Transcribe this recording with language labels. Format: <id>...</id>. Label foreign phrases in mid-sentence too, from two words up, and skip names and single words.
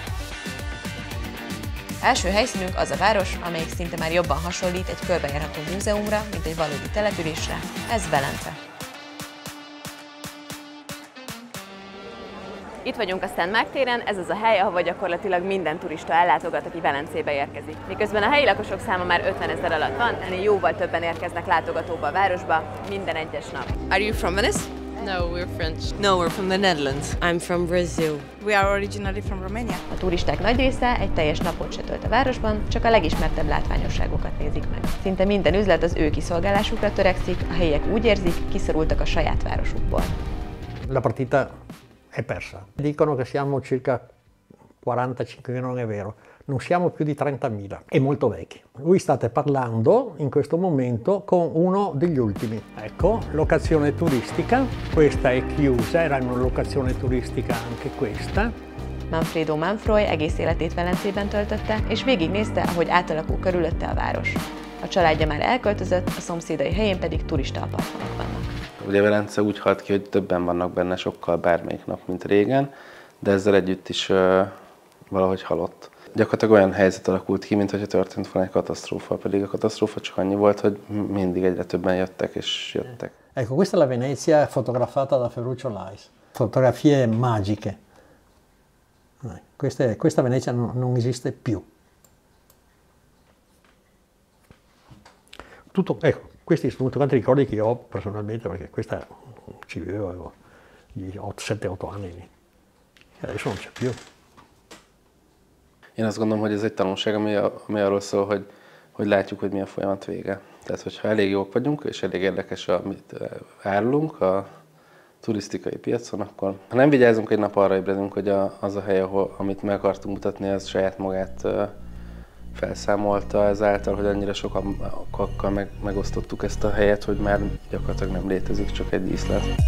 <hu>Első helyszínünk az a város, amelyik szinte már jobban hasonlít egy körbejárható múzeumra, mint egy valódi településre, ez Velence. Itt vagyunk a Szent Márk téren, ez az a hely, ahova gyakorlatilag minden turista ellátogat, aki Velencébe érkezik. Miközben a helyi lakosok száma már 50 000 alatt van, ennél jóval többen érkeznek látogatóba a városba minden egyes nap.</hu> <en>Are you from Venice? No, we're French. No, we're from the Netherlands. I'm from Brazil. We are originally from Romania.</en> <hu>A turisták nagy része egy teljes napot se tölt a városban, csak a legismertebb látványosságokat nézik meg. Szinte minden üzlet az ő kiszolgálásukra törekszik, a helyiek úgy érzik, kiszorultak a saját városukból.</hu> <it>La partita è persa. Dicono che siamo circa 45, non è vero. Non siamo più di 30.000, è molto vecchio. Voi state parlando in questo momento con uno degli ultimi. Ecco, locazione turistica, questa è chiusa, era una locazione turistica anche questa.</it> <hu>Manfredo Manfroy egész életét Velencében töltötte, és végignézte, ahogy átalakul körülötte a város. A családja már elköltözött, a szomszédai helyén pedig turista apartmanok vannak. Ugye Velence úgy halt ki, hogy többen vannak benne sokkal bármelyik nap, mint régen, de ezzel együtt is valahogy halott. Gyakorlatilag olyan helyzet alakult ki, mintha történt volna egy katasztrófa, pedig a katasztrófa csak annyi volt, hogy mindig egyre többen jöttek és jöttek.</hu> <it>Ecco, questa è la Venezia fotografata da Ferruccio Lais. Fotografie magiche. Questa Venezia non esiste più. Tutto, ecco, questi sono tutti quanti ricordi che ho personalmente, perché questa ci vivevo, avevo 7-8 anni. Adesso non c'è più.</it> <hu>Én azt gondolom, hogy ez egy tanulság, ami arról szól, hogy látjuk, hogy mi a folyamat vége. Tehát, hogyha elég jók vagyunk, és elég érdekes, amit árulunk a turisztikai piacon, akkor ha nem vigyázunk, egy nap arra ébredünk, hogy az a hely, amit meg akartunk mutatni, az saját magát felszámolta ezáltal, hogy annyira sokakkal megosztottuk ezt a helyet, hogy már gyakorlatilag nem létezik, csak egy díszlet.</hu>